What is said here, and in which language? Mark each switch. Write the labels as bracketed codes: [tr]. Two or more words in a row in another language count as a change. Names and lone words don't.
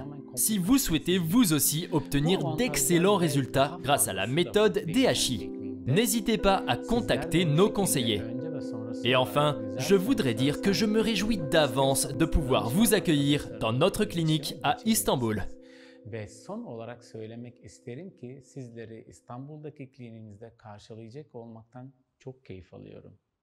[fr] Si vous souhaitez vous aussi obtenir d'excellents résultats grâce à la méthode DHI, n'hésitez pas à contacter nos conseillers. Et enfin, je voudrais dire que je me réjouis d'avance de pouvoir vous accueillir dans notre clinique à Istanbul. [tr] Ve son olarak söylemek isterim ki sizleri İstanbul'daki kliniğinizde karşılayacak olmaktan çok keyif alıyorum.